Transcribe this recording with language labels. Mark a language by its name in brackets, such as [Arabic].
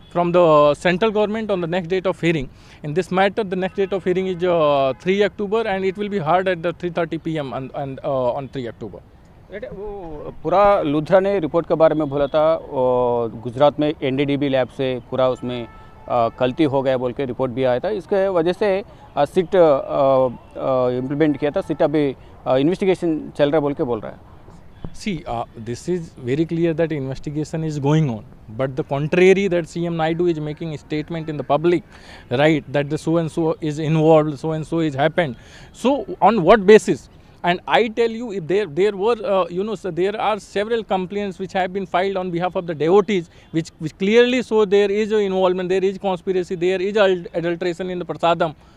[English] from the central government on the next date of hearing. In this matter, the next date of hearing is 3 October and it will be heard at the 3:30 p.m. on 3 October. [Hindi] वो पूरा लुध्रा ने report के बारे में बोला था, गुजरात में NDDB lab से पूरा उसमें गलती हो गया बोल के रिपोर्ट भी आया था। इसके वजह से सिट इम्प्लीमेंट किया था। सिट अभी इन्वेस्टिगेशन चल रहा है बोल के बोल रहा है। [English] See, this is very clear that investigation is going on, but the contrary that CM Naidu is making a statement in the public, right, that the so and so is involved, so and so is happened. So on what basis? And I tell you, if there were so there are several complaints which have been filed on behalf of the devotees, which clearly show there is a involvement, there is conspiracy, there is adulteration in the prasadam.